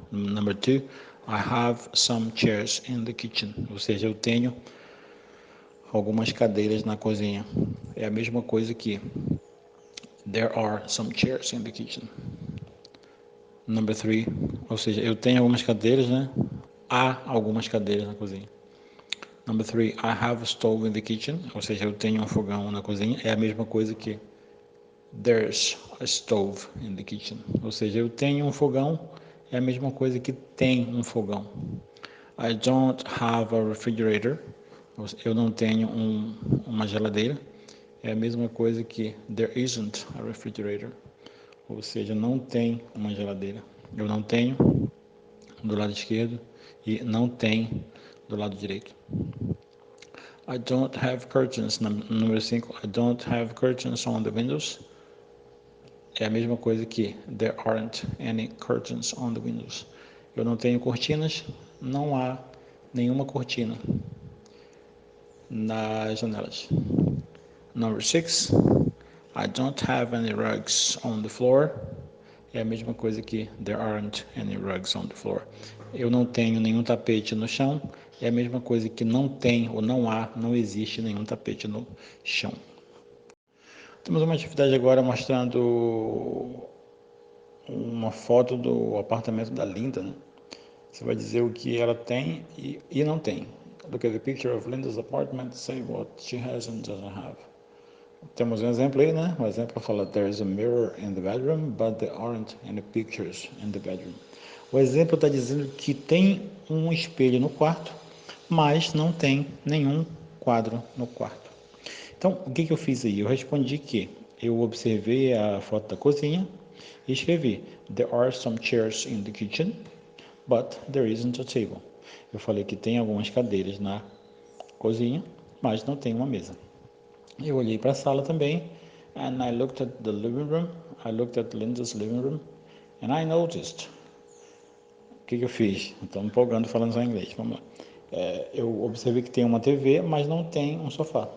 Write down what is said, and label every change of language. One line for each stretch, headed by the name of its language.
English: Number 2, I have some chairs in the kitchen.
Portuguese: Ou seja, eu tenho algumas cadeiras na cozinha. É a mesma coisa que
English: there are some chairs in the kitchen.
Portuguese: Number 3, ou seja, eu tenho algumas cadeiras, né? Há algumas cadeiras na cozinha.
English: Number 3, I have a stove in the kitchen.
Portuguese: Ou seja, eu tenho um fogão na cozinha. É a mesma coisa que
English: there's a stove in the kitchen.
Portuguese: Ou seja, eu tenho um fogão. É a mesma coisa que tem um fogão.
English: I don't have a refrigerator.
Portuguese: Eu não tenho uma geladeira. É a mesma coisa que
English: there isn't a refrigerator.
Portuguese: Ou seja, não tem uma geladeira. Eu não tenho do lado esquerdo e não tem do lado direito.
English: I don't have curtains.
Portuguese: Número 5,
English: I don't have curtains on the windows.
Portuguese: é a mesma coisa que
English: there aren't any curtains on the windows.
Portuguese: Eu não tenho cortinas, não há nenhuma cortina nas janelas.
English: Number 6, I don't have any rugs on the floor.
Portuguese: É a mesma coisa que
English: there aren't any rugs on the floor.
Portuguese: Eu não tenho nenhum tapete no chão. É a mesma coisa que não tem ou não há, não existe nenhum tapete no chão. Temos uma atividade agora mostrando uma foto do apartamento da Linda, né? Você vai dizer o que ela tem e não tem.
English: Look at the picture of Linda's apartment, say what she has and doesn't have.
Portuguese: Temos um exemplo aí, né? O exemplo fala,
English: there's a mirror in the bedroom, but there aren't any pictures in the bedroom.
Portuguese: O exemplo está dizendo que tem um espelho no quarto, mas não tem nenhum quadro no quarto. Então, o que eu fiz aí? Eu respondi que eu observei a foto da cozinha e escrevi,
English: there are some chairs in the kitchen, but there isn't a table.
Portuguese: Eu falei que tem algumas cadeiras na cozinha, mas não tem uma mesa. Eu olhei para a sala também,
English: and I looked at the living room. I looked at Linda's living room, and I noticed.
Portuguese: O que eu fiz? Estou me empolgando falando só em inglês. Vamos lá. Eu observei que tem uma TV, mas não tem um sofá.